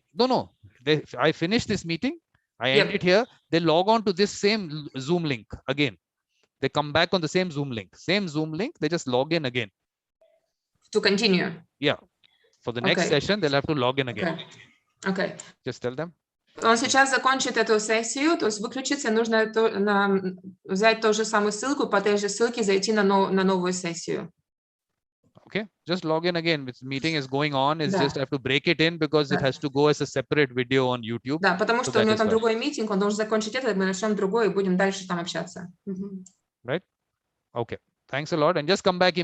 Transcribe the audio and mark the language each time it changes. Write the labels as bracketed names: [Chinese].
[English] No. I finished this meeting. I end it here. They log on to this same Zoom link again. They come back on the same Zoom link. They just log in again. To continue? Yeah. For the next session, they'll have to log in again. Okay. Just tell them. [Russian] Он сейчас закончит эту сессию, то есть выключиться, нужно взять ту же самую ссылку, по той же ссылке зайти на новую сессию. [English] Okay, just log in again. This meeting is going on. It's just have to break it in because it has to go as a separate video on YouTube. [Russian] Да, потому что у него там другой митинг, он должен закончить это, мы начнем другой и будем дальше там общаться. [English] Right? Okay. Thanks a lot, and just come back